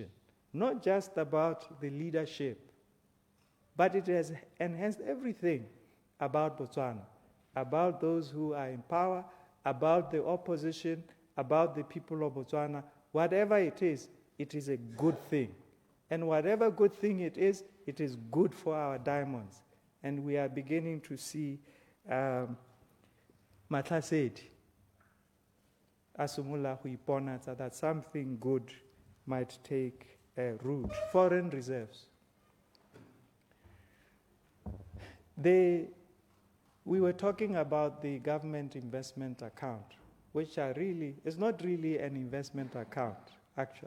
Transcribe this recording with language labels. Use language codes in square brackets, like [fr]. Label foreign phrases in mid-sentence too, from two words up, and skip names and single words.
[en] Not just about the leadership, but it has enhanced everything about Botswana, about those who are in power, about the opposition, about the people of Botswana. Whatever it is a good thing. And whatever good thing it is good for our diamonds. And we are beginning to see [st] Matlasedi asumula ho ipona [en] that something good might take root. Foreign reserves. We were talking about the government investment account, which is not really an investment account, actually.